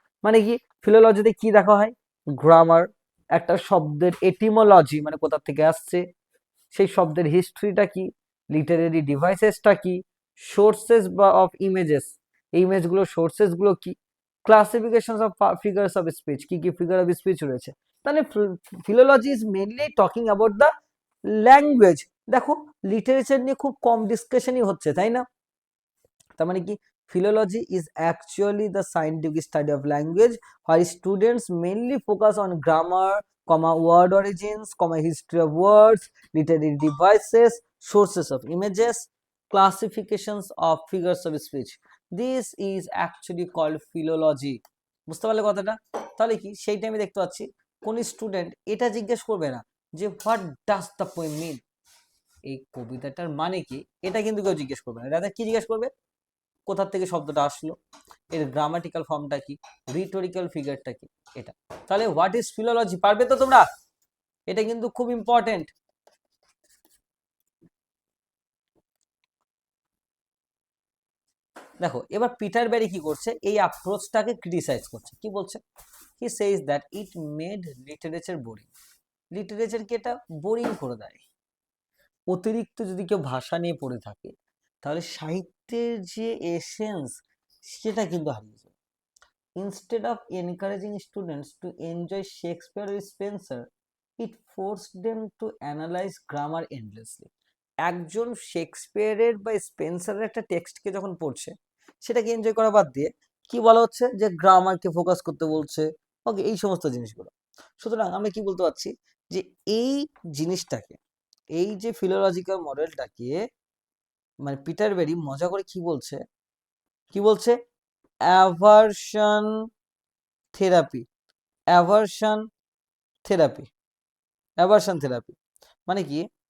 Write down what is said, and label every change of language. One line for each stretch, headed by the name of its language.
Bangla: মানে কি ফিলোলজিতে কি দেখা হয়, গ্রামার, একটা শব্দের এটিমোলজি মানে কোথা থেকে আসছে, সেই শব্দের হিস্ট্রিটা কি, লিটারেরি ডিভাইসেসটা কি, সোর্সেস বা অফ ইমেজেস, এই ইমেজগুলো সোর্সেসগুলো কি, classification of figures of speech, কি কি ফিগার অফ স্পিচ রয়েছে।
English: তাহলে philology is mainly talking about the language.
Bangla: দেখো লিটারেচার নিয়ে খুব কম ডিসকাশনই হচ্ছে, তাই না? তার মানে কি
English: philology is actually the scientific study of language where students mainly focus on grammar, word origins, history of words, literary devices, sources of images, classifications of figures of speech. This is actually called philology.
Bangla: বুঝতে পারলে কথাটা? তাহলে কি সেই টাইমে দেখতে পাচ্ছি কোন স্টুডেন্ট এটা জিজ্ঞেস করবে না যে
English: what does the poem mean,
Bangla: এই কবিতাটার মানে কি, এটা কিন্তু কেউ জিজ্ঞেস করবে না। রাদার কি জিজ্ঞেস করবে, কোথা থেকে শব্দটা আসলো, এর গ্রামাটিক্যাল ফর্মটা কি, রিটোরিক্যাল ফিগারটা কি, এটা। তাহলে
English: what is philology
Bangla: পারবে তো তোমরা, এটা কিন্তু খুব ইম্পর্টেন্ট। দেখো এবার পিটার ব্যারি কি করছে, এই অ্যাপ্রোচটাকে ক্রিটিসাইজ করছে, কি বলছে,
English: he says that it made literature boring,
Bangla: লিটারেচারকে এটা বোরিং করে দেয়। অতিরিক্ত যদি কেউ ভাষা নিয়ে পড়ে থাকে তাহলে সাহিত্যের যে এসেন্স সেটা কিন্তু হারিয়ে যাবে।
English: Instead of encouraging students to enjoy Shakespeare or Spencer, it forced them to analyze grammar endlessly.
Bangla: একজন শেক্সপিয়ারের বা স্পেন্সারের একটা টেক্সটকে যখন পড়ছে সেটাকে এনজয় করা বাদ দিয়ে কি বলা হচ্ছে যে গ্রামারকে ফোকাস করতে বলছে, ওকে, এই সমস্ত জিনিসগুলো। সুতরাং আমরা কি বলতে পারছি যে এই জিনিসটাকে, এই যে ফিলোলজিক্যাল মডেলটাকে মানে পিটার বেরি মজা করে কি বলছে, aversion therapy, aversion therapy, aversion therapy মানে কি,